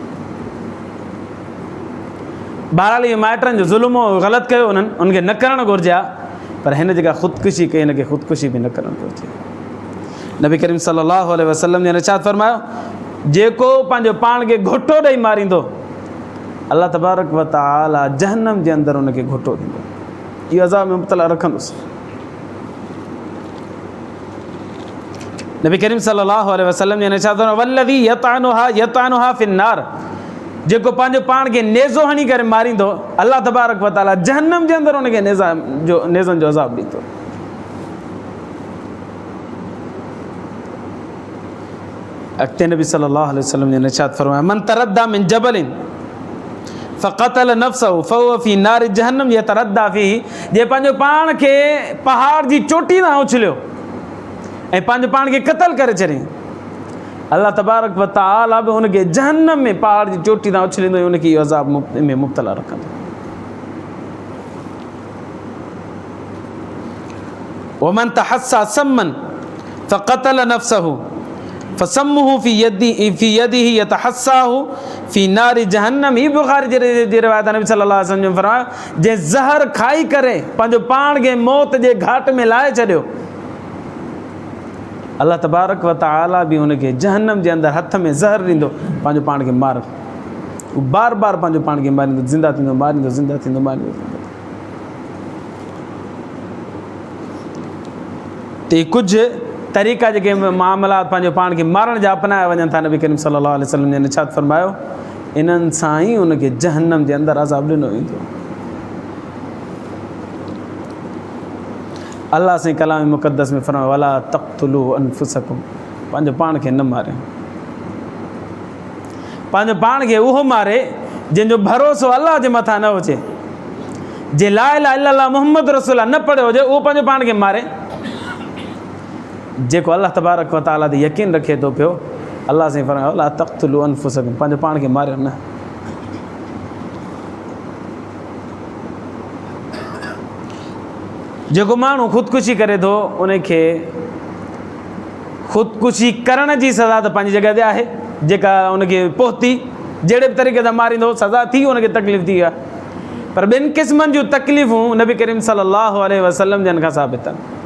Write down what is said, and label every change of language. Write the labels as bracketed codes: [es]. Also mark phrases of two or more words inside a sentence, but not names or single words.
[sd] बहरहाल इहो माइटनि जो ज़ुल्म हो, ग़लति कयो उन्हनि, उनखे न करणु घुरिजे हा, पर हिन जेका ख़ुदकुशी कई हिनखे ख़ुदकुशी बि न करणु घुरिजे। नबी करीम [ar] صلى الله عليه وسلم [sd] ने इरशाद फरमायो, जेको पंहिंजो पाण खे घुटो ॾेई मारींदो, [ar] الله تبارك وتعالى [sd] जहन्नम जे अंदरि उनखे घुटो ॾींदो, इहो अज़ाब में मुब्तला रखंदुसि। नबी करीम [ar] صلى الله عليه وسلم [sd] ने इरशाद फरमायो, [ar] والذي يطعنها في النار, [sd] जेको पंहिंजो पाण खे नेज़ो हणी करे मारींदो, [ar] الله تبارك وتعالى [sd] जहन्नम जे अंदरि उनखे नेज़नि जो अज़ाब ॾींदो। अॻिते नबी [ar] صلى الله عليه وسلم [sd] ने इरशाद फरमाया, [ar] من تردى من جبل فقتل نفسه فهو في نار جهنم يتردى فيه, [sd] जे पंहिंजो पाण खे पहाड़ जी चोटी तां उछलियो ऐं पंहिंजो पाण खे क़तल करे छॾियईं, [ar] الله تبارك وتعالى [sd] बि हुनखे जहन्नम में पहाड़ जी चोटी तां उछलींदो ऐं हुनखे इहो अज़ाब में मुब्तला रखंदो। [ar] ومن تحسى سما فقتل نفسه فسمه في يده يتحساه في نار جهنم, [sd] ही बुख़ारी जी रिवायत नबी [ar] صلى الله عليه وسلم [sd] फरमायो, जे ज़हर खाई करे पंहिंजो पाण खे मौत जे घाट में लाहे छॾियो, [ar] الله تبارك وتعالى [sd] बि हुनखे जहन्नम जे अंदरि हथ में ज़हर ॾींदो, पंहिंजो पाण खे मार, बार बार पंहिंजो पाण खे मारींदो, ज़िंदा थींदो, मारींदो, ज़िंदा थींदो, मारींदो। त कुझु तरीक़ा जेके मामलात पंहिंजो पाण खे मारण जा अपनाया वञनि था, नबी करीम [ar] صلى الله عليه وسلم [sd] ने इरशाद फरमायो, इन्हनि सां ई हुनखे जहन्नम जे अंदरि अज़ाब ॾिनो वेंदो। अल्लाह साईं कलाम मुक़द्दस में फरमायो, [ar] ولا تقتلوا أنفسكم, [sd] पंहिंजो पाण खे न मारे, पंहिंजो पाण खे उहो मारे जंहिंजो भरोसो अल्लाह जे मथां न हुजे, जे [ar] لا إله إلا الله محمد رسول الله [sd] न पढ़ियो हुजे उहो पंहिंजो पाण खे मारे। जेको [ar] الله تبارك وتعالى [sd] ते यकीन रखे थो पियो, अल्लाह साईं फरमायो, [ar] ولا تقتلوا أنفسكم, [sd] पंहिंजो पाण खे मारियो न। जेको माण्हू ख़ुदकुशी करे थो उनखे ख़ुदकुशी करण जी सज़ा त पंहिंजी जॻह ते आहे, जेका उनखे पहुती जहिड़े बि तरीक़े सां मारींदो सज़ा थी, उनखे तकलीफ़ थी आहे, पर ॿिनि क़िस्मनि जूं तकलीफ़ूं नबी करीम [ar] صلى الله عليه وسلم [sd] जन खां साबित आहिनि।